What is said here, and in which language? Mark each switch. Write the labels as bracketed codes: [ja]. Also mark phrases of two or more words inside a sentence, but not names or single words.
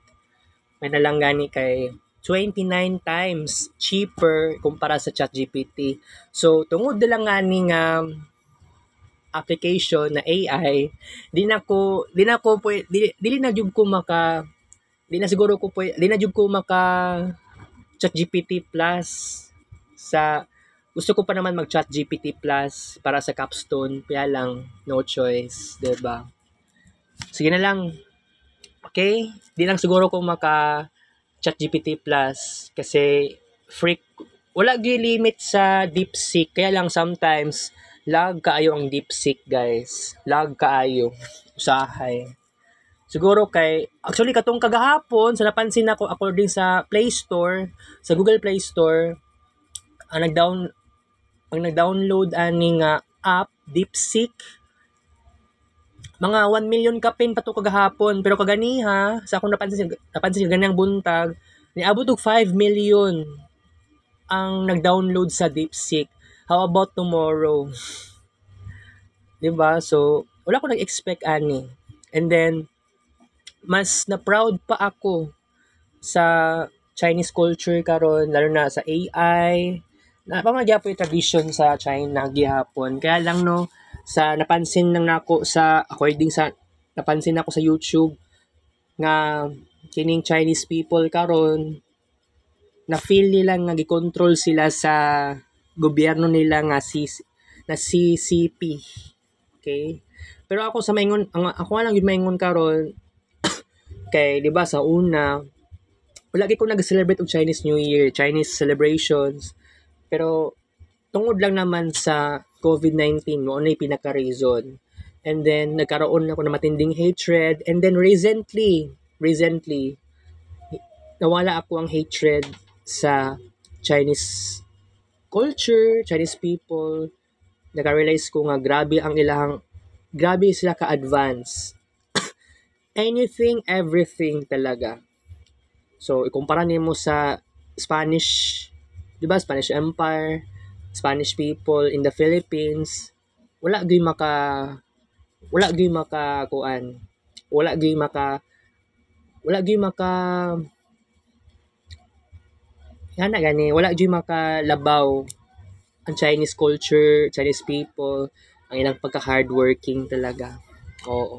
[ceb] May nalang gani kay 29 times cheaper kumpara sa ChatGPT. So tungod lang ngani nga application na AI, di na jud ko maka ChatGPT Plus sa gusto ko pa naman mag ChatGPT Plus para sa capstone, [tl] kaya lang [en] no choice, [tl] 'di ba? [ceb] Sige na lang. Okay? Di lang siguro ko maka ChatGPT Plus kasi wala gyud limit sa DeepSeek, [tl] kaya lang [ceb] sometimes lag kaayo ang DeepSeek, guys. Lag kaayo. Usahay. Siguro actually katong kagahapon sa napansin nako according sa Play Store, sa Google Play Store, ang nag-download ani nga app DeepSeek mga 1 million kapin pa to kagahapon, pero kaganiha sa akong napansin ganang buntag niabot og 5 million ang nag-download sa DeepSeek. [en] How about tomorrow? [tl] 'Di ba? [ceb] So wala ko nag-expect ani. [en] And then [ceb] mas na proud pa ako sa [en] Chinese culture [ceb] karon, lalo na sa AI. Napamagyapo yung tradition sa China gihapon. [tl] Kaya lang no, [ceb] napansin lang nako sa according sa napansin ako sa YouTube nga kining [en] Chinese people [ceb] karon na feel nila nga gikontrol sila sa gobyerno nila nga na CCP. Okay? Pero ako sa maingon, ako lang yung maingon karon kay 'di ba sa una wala gyud ko nag-celebrate og Chinese New Year, [en] Chinese celebrations. [ceb] Pero tungod lang naman sa COVID-19 mo ano yung pinaka-reason. [en] And then [tl] nagkaroon ako ng matinding hatred [en] and then [tl] recently nawala ako ang hatred sa [en] Chinese culture, Chinese people. [ceb] Naka-realize ko nga grabe sila ka-advance. [en] Anything, everything talaga. [ceb] So, ikumpara nimo sa Spanish, 'di ba? [en] Spanish Empire, Spanish people in the Philippines, [ceb] wala gyud maka kuan. Wala gyud maka wala gyud makalabaw ang [en] Chinese culture, Chinese people, [ceb] ang ilang pagka-hardworking talaga. Oo.